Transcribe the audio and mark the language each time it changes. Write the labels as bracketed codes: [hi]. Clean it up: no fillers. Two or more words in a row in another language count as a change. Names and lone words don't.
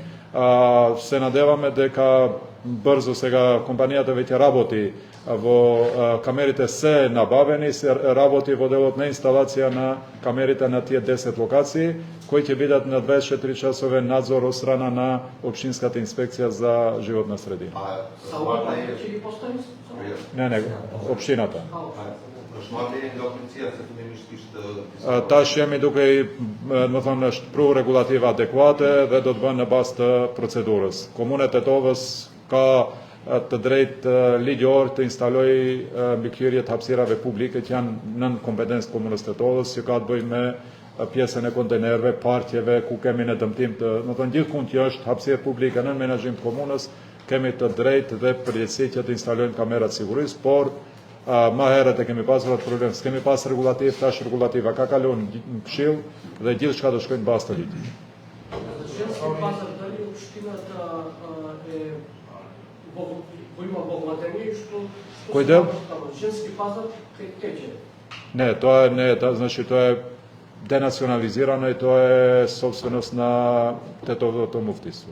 [mk] Се надеваме дека брзо сега компанијата веќе работи во камерите се набавени, се работи во делот на инсталација на камерите на тие 10 локации, кои ќе бидат на 24 часове надзор од страна на Општинската инспекција за животна средина. Не, општината. [sq] Tash jemi duke më thonë është pru regulativa adekuate dhe do të bënë në bazë të procedurës. Komuna e Tetovës ka të drejtë ligjor të instaloj mbikëqyrje të hapësirave publike që janë nën kompetencë komunës Tetovës, që ka të bëjë me pjesën e kontenerëve, parqeve ku kemi në dëmtim të, më thonë gjithkund që është hapësirë publike nën menaxhim të komunës, kemi të drejtë dhe përgjegjësi që të instalojmë kamerat sigurisë, por ma herët e kemi pasur atë problem, s'kemi pas regulativ, tash regulativa ka kalon në këshill dhe gjithë shka do shkojnë bazë të ligjit. [mk] Женски пазар, дали общината го има во владение, што Кој дел? Женски пазар тече. Не, значи тоа е денационализирано и тоа е собственост на Тетовото муфтиство.